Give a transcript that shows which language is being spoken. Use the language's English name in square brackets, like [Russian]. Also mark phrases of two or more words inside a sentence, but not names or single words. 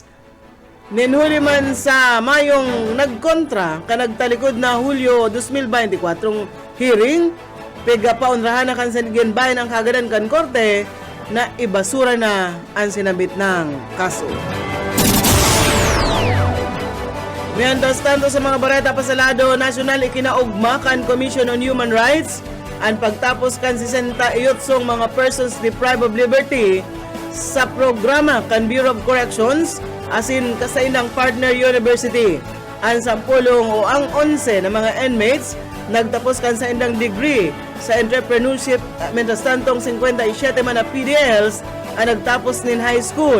[Bikol] Ninhuli man sa Mayong nagkontra ka nagtalikod na Hulyo 2024 hearing, pigapaunrahan na kan Sandigan Bayan ang kagadan kan korte na ibasura na ang sinabit ng kaso. Mientras tanto sa mga bareta pa sa lado nasyonal, ikinaugma kan Commission on Human Rights ang pagtapos kan 68 mga [English] persons deprived of liberty [Bikol] sa programa kan Bureau of Corrections asin kasainang [English] partner university. [Bikol] Ang 10 o ang 11 na mga inmates nagtapos kan sa indang degree sa entrepreneurship, mientras tantong 57 man na PDLs ang nagtapos nin [English] high school.